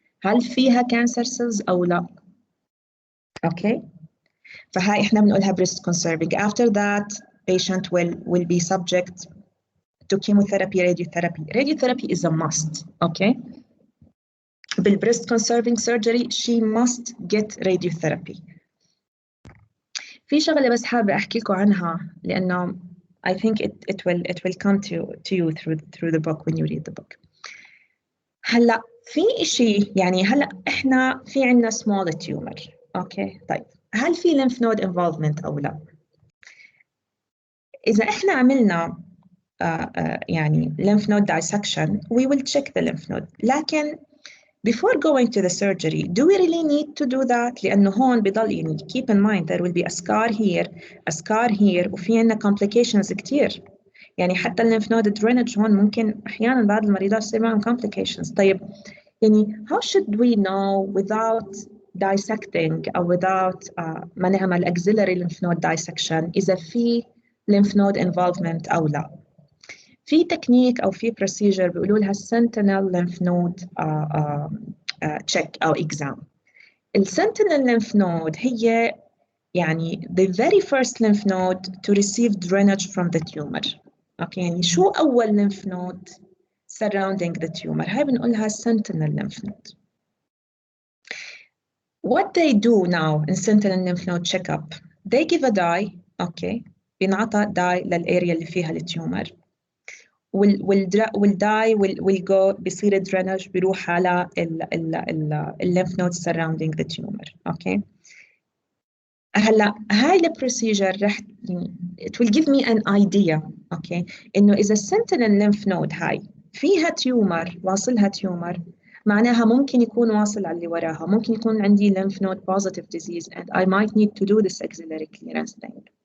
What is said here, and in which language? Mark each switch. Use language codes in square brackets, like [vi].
[ar] هل فيها cancer cells أو لا؟ Okay? فهاي إحنا بنقولها breast conserving. [en] After that, patient will be subject to chemotherapy, radiotherapy. Radiotherapy is a must, okay? بالbreast conserving surgery, she must get radiotherapy. [ar] في شغلة بس حابة أحكي لكم عنها لأنه [en] I think it will come to you through the book [ar] when you read the book. هلا في إشي يعني هلا إحنا في عنا small tumor، أوكي؟ طيب هل في lymph node involvement أو لا؟ إذا إحنا عملنا يعني lymph node dissection, [en] we will check the lymph node. لكن before going to the surgery, do we really need to do that? [ar] لأنه هون بضل يعني [en] keep in mind there will be a scar here [ar] وفي عنا [en] complications كتير. [ar] يعني حتى lymph node drainage هون ممكن أحيانا بعض المريضات يصير معهم complications. طيب يعني [en] how should we know without dissecting [ar] أو without ما نعمل axillary lymph node dissection إذا في lymph node involvement أو لا؟ في تكنيك أو في procedure بيقولوا لها sentinel lymph node check أو exam. [en] الsentinel lymph node هي يعني the very first lymph node to receive drainage from the tumor. [ar] أوكي يعني شو أول lymph node [en] surrounding the tumor؟ [ar] هاي بنقولها sentinel lymph node. [en] What they do now in sentinel lymph node checkup, they give a dye. [ar] أوكي بينعطى dye للأريا اللي فيها التيومر. [en] والداي will go بيصير drainage [ar] بيروح على [en] lymph nodes surrounding the tumor. Okay. [ar] هلا هاي البروسيجر رح [en] it will give me an idea. [ar] Okay. إنه إذا sentinel lymph node هاي فيها تيومر واصلها تيومر معناها ممكن يكون واصل على اللي وراها، ممكن يكون عندي lymph node positive disease [en] and I might need to do this axillary clearance thing.